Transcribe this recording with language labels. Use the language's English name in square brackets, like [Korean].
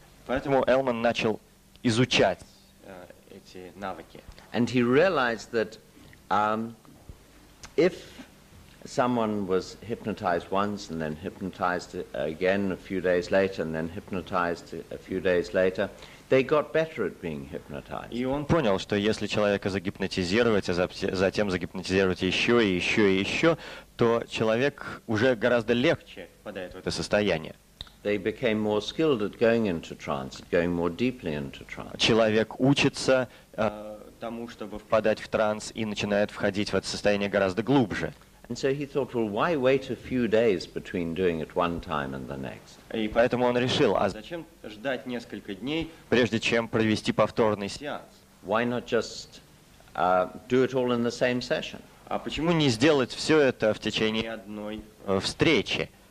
[Russian] Поэтому Элман начал изучать эти навыки. [English] And he realized that if someone was hypnotized once and then hypnotized again a few days later and then hypnotized a few days later, they got better at being hypnotized. [Russian] И он понял, что если человека загипнотизировать, а затем загипнотизировать еще и еще и еще, то человек уже гораздо легче впадает в это состояние. [English] They became more skilled at going into trance, going more deeply into trance. [Russian] Человек учится тому, чтобы впадать в транс, и начинает входить в это состояние гораздо глубже. [English] And so he thought, well, why wait a few days between doing it one time and the next? [Russian] И поэтому он решил, а зачем ждать несколько дней, прежде чем провести повторный сеанс? [English] Why not just do it all in the same session? [Russian] А почему не сделать все это в течение одной встречи?